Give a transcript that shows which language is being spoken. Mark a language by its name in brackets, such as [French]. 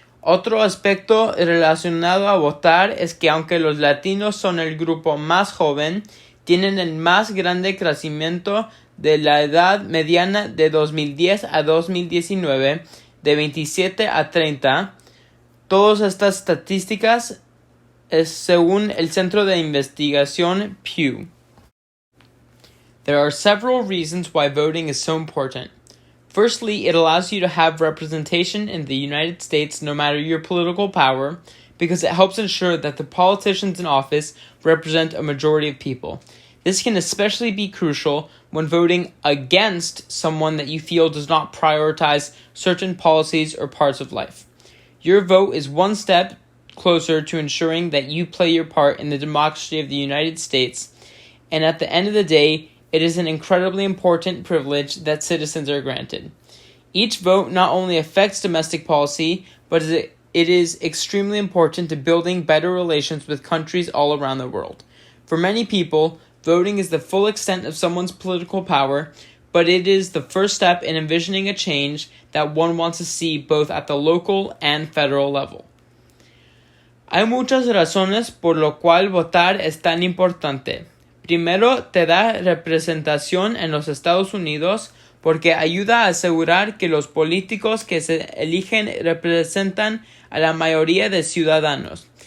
[Spanish] Otro aspecto relacionado a votar es que aunque los latinos son el grupo más joven, tienen el más grande crecimiento de la edad mediana de 2010 a 2019, de 27 a 30, Todas estas estadísticas es según el Centro de Investigación Pew. [English] There are several reasons why voting is so important. Firstly, it allows you to have representation in the United States no matter your political power, because it helps ensure that the politicians in office represent a majority of people. This can especially be crucial when voting against someone that you feel does not prioritize certain policies or parts of life. Your vote is one step closer to ensuring that you play your part in the democracy of the United States, and at the end of the day, it is an incredibly important privilege that citizens are granted. Each vote not only affects domestic policy, but it is extremely important to building better relations with countries all around the world. For many people, voting is the full extent of someone's political power, but it is the first step in envisioning a change that one wants to see both at the local and federal level. [Spanish] Hay muchas razones por lo cual votar es tan importante. Primero, te da representación en los Estados Unidos porque ayuda a asegurar que los políticos que se eligen representan a la mayoría de ciudadanos.